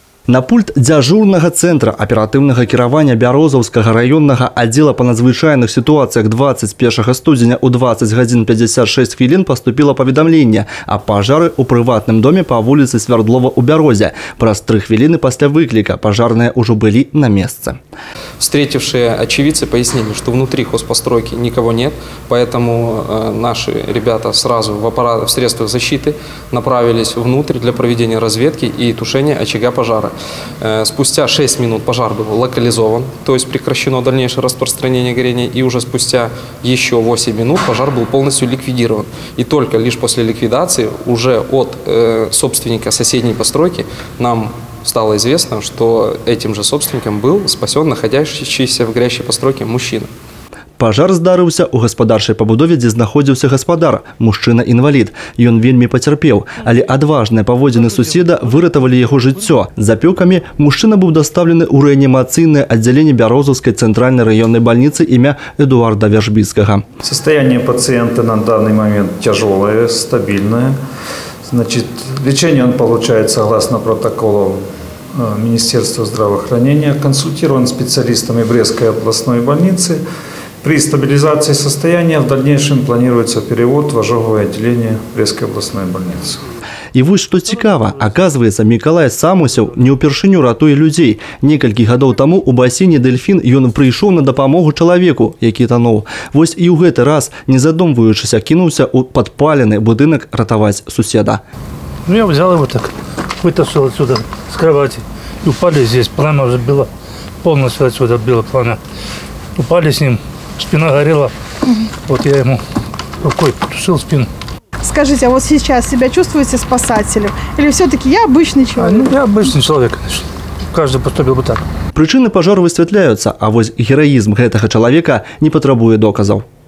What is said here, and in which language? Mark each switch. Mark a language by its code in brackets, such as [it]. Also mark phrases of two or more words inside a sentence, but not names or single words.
[be] На пульт дзяжурнага центра аператыўнага кіравання Бярозаўскага раённага аддзела па надзвычайных сітуацыях 21 студзеня ў 20 гадзін 56 хвілін поступило паведамленне о пажары ў прыватным доме по вуліцы Свердлова ў Бярозе. Праз 3 хвіліны пасля выкліка пажарныя ўжо былі на месцы. [ru] Встретившие очевидцы пояснили, что внутри хозпостройки никого нет, поэтому наши ребята сразу в средствах защиты направились внутрь для проведения разведки и тушения очага пожара. Спустя 6 минут пожар был локализован, то есть прекращено дальнейшее распространение горения, и уже спустя еще 8 минут пожар был полностью ликвидирован. И только лишь после ликвидации уже от собственника соседней постройки нам стало известно, что этим же собственником был спасен находящийся в горящей постройке мужчина. Пажар здарыўся ў гаспадарчай пабудове, дзе знаходзіўся гаспадар, мужчына-інвалід. Ён вельмі пацярпеў, але адважныя паводзіны суседа выратавалі яго жыццё. З апёкамі мужчына быў дастаўлены ў рэанімацыйнае аддзяленне Бярозаўскай цэнтральнай раённай больницы імя Эдуарда Вяжбіцкага. Состояние пациента на данный момент тяжелое, стабильное. Значит, лечение он получает согласно протоколу Министерства здравоохранения, консультирован специалистами Брестской областной больницы. При стабилизации состояния в дальнейшем планируется перевод в ожоговое отделение Брестской областной больницы. [be] І вось што цікава, аказваецца, Мікалай Самусяў не ўпершыню ратуе людзей. Некалькі гадоў таму у басейне «Дельфін» ён прыйшоў на дапамогу чалавеку, які тануў. Вось і ў гэты раз, не задумваючыся, кінуўся ў падпалены будынак ратаваць суседа. Ну, [ru] я взял его так, вытащил отсюда с кровати. И упали здесь, пламя уже было, полностью отсюда было пламя. Упали с ним, спина горела. Вот я ему рукой потушил спину. Скажите, а вот сейчас себя чувствуете спасателем? Или все-таки я обычный человек? Ну, я обычный человек, конечно. Каждый поступил бы так. [be] Прычыны пажару высвятляюцца, а вось гераізм гэтага чалавека не патрабуе доказаў.